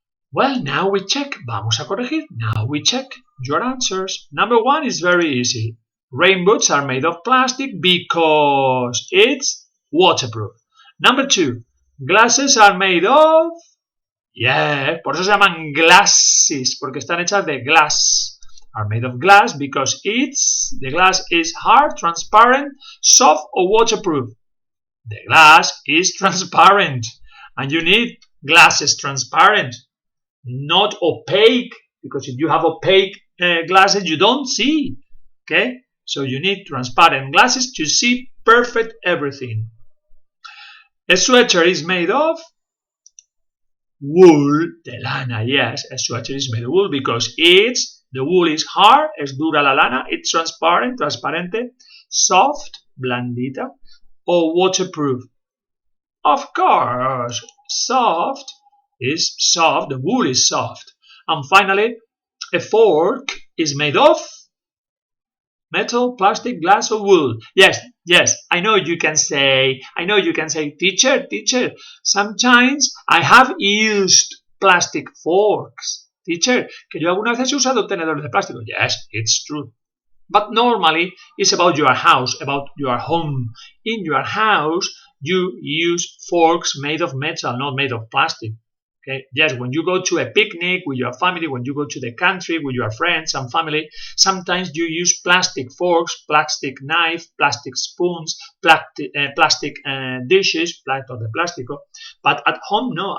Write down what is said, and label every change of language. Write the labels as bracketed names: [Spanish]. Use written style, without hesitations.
[English] Well, now we check. [Spanish] Vamos a corregir. [English] Now we check your answers. Number 1 is very easy. Rain boots are made of plastic because it's waterproof. Number 2, glasses are made of... [Spanish] Yeah, por eso se llaman glasses, porque están hechas de glass. [English] Are made of glass because the glass is hard, transparent, soft, or waterproof. The glass is transparent, and you need glasses transparent, not opaque, because if you have opaque glasses, you don't see. Okay, so you need transparent glasses to see perfect everything. A sweater is made of wool, [Spanish] de lana, [English] yes, a sweater is made of wool because the wool is hard, [Spanish] es dura la lana, [English] it's transparent, transparente, soft, blandita, or waterproof. Of course, soft is soft, the wool is soft. And finally, a fork is made of metal, plastic, glass, or wool. Yes, I know you can say, teacher, sometimes I have used plastic forks. [Spanish] Teacher, que yo algunas veces he usado tenedores de plástico. [English] Yes, it's true. But normally, it's about your house, about your home. In your house, you use forks made of metal, not made of plastic. Okay? Yes, when you go to a picnic with your family, when you go to the country with your friends and family, sometimes you use plastic forks, plastic knife, plastic spoons, plastic dishes, [Spanish] plato de plástico. [English] But at home, no.